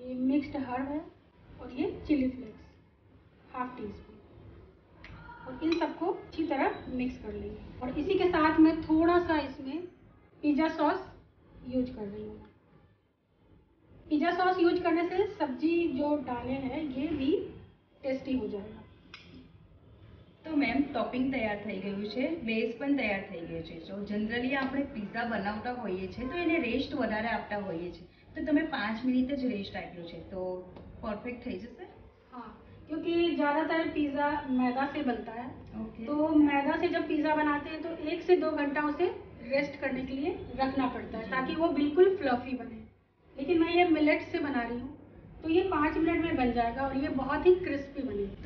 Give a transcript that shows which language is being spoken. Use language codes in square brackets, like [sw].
[hi] ये mixed herb है, और ये चिली फ्लेक्स 1/2 टीस्पून। और इन सबको अच्छी तरह मिक्स कर लेंगे। और इसी के साथ मैं थोड़ा सा इसमें पिज़्ज़ा सॉस यूज कर रही हूँ। पिज़्ज़ा सॉस यूज करने से सब्जी जो डाले हैं ये भी टेस्टी हो जाएगा। तो मैम टॉपिंग तैयार [gu] થઈ ગયું છે, બેઝ પણ તૈયાર થઈ ગયો છે। જો જનરલી આપણે પિઝા બનાવતા હોઈએ છે તો એને રેસ્ટ વધારે આપતા હોઈએ છે, તો તમે 5 મિનિટ જ રેસ્ટ આપ્યો છે, તો પરફેક્ટ થઈ જશે? [hi] हाँ, क्योंकि ज़्यादातर पिज़्ज़ा मैदा से बनता है। ओके। तो मैदा से जब पिज़्ज़ा बनाते हैं तो 1 से 2 घंटा उसे रेस्ट करने के लिए रखना पड़ता है, ताकि वो बिल्कुल फ्लफी बने। लेकिन मैं ये मिलेट से बना रही हूँ, तो ये 5 मिनट में बन जाएगा और ये बहुत ही क्रिस्पी बनेगी।